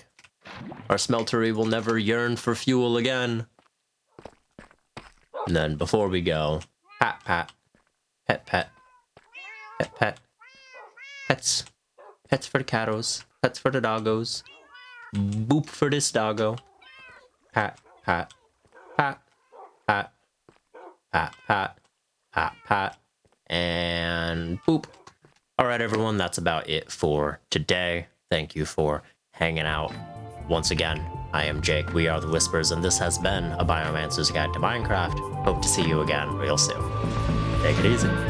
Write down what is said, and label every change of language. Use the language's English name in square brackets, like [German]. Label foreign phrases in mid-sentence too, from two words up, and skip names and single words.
[English] Our smeltery will never yearn for fuel again. And then, before we go, pat, pat, pet, pet, pet, pet, pets, pets for the cattos, pets for the doggos, boop for this doggo, pat, pat, pat, pat, pat, pat, pat, pat, and boop. All right, everyone, that's about it for today. Thank you for hanging out. Once again, I am Jake, we are the Whispers, and this has been a Biomancer's Guide to Minecraft. Hope to see you again real soon. Take it easy.